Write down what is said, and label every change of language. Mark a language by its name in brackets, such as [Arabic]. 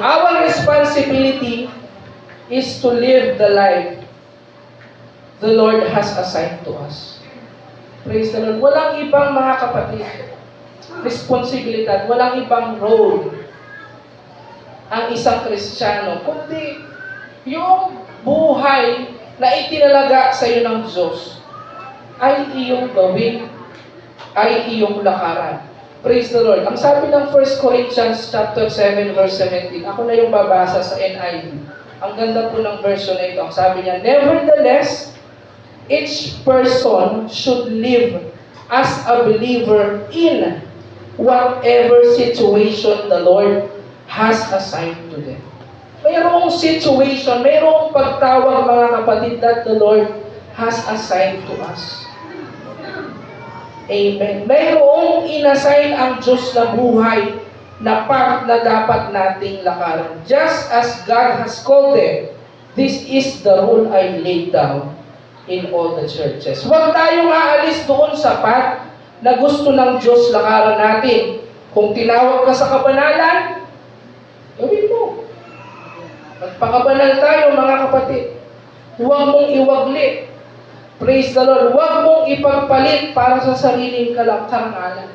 [English] Our responsibility is to live the life the Lord has assigned to us. Praise the Lord. [Filipino] Walang ibang, mga kapatid, responsibilidad, walang ibang role ang isang Kristiyano, kundi yung buhay na itinalaga sa iyo ng Diyos ay iyong gawin, ay iyong lakaran. [English] Praise the Lord. [Filipino] Ang sabi ng 1 Corinthians chapter 7 verse 17, ako na yung babasa sa NIV. Ang ganda po ng version na ito. Ang sabi niya, [English] nevertheless, each person should live as a believer in whatever situation the Lord has assigned to them. [Filipino] Mayroong situation, mayroong pagtawag, mga kapatid, [English] that the Lord has assigned to us. Amen. [Filipino] Mayroong inassign ang Diyos na buhay na path na dapat nating lakaran. [English] Just as God has called them, this is the rule I laid down in all the churches. [Filipino] Huwag tayong aalis doon sa path na gusto ng Diyos lakaran natin. Kung tinawag ka sa kabanalan, gawin mo. Magpakabanal tayo, mga kapatid. Huwag mong iwaglit. [English] Praise the Lord. [Filipino] Huwag mong ipagpalit para sa sariling karangalan.